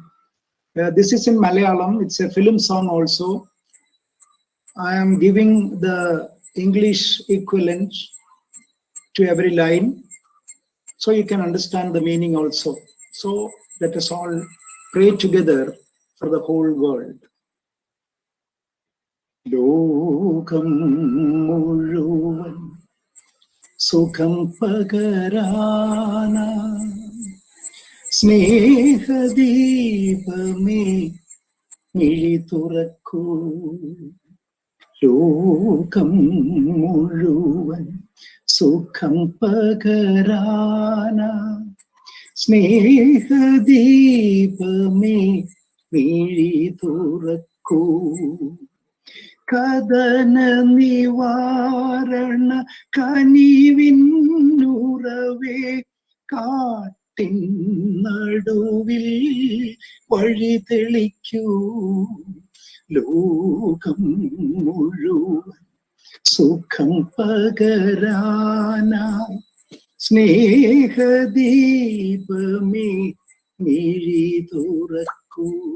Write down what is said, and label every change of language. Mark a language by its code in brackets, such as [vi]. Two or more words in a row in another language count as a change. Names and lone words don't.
[en] This is in Malayalam. It's a film song also. I am giving the English equivalent to every line, so you can understand the meaning also. So let us all pray together for the whole world. [ml] ലോകം മുഴുവൻ സുഖം പകരാന സ്നേഹ ദീപമേ മിലി തുറക്കൂ. ലോകം മുഴുവൻ സുഖം പകരാന സ്നേഹ ദീപമേ മിലി തുറക്കൂ. കദന നിവാരണ കനിവിന്നുറവേ കാട്ടിൻ നടുവിൽ വഴി തെളിക്കൂ ലോകം മുഴുവൻ സുഖം പകരാനായി സ്നേഹദീപമേ മിഴി തുറക്കൂ.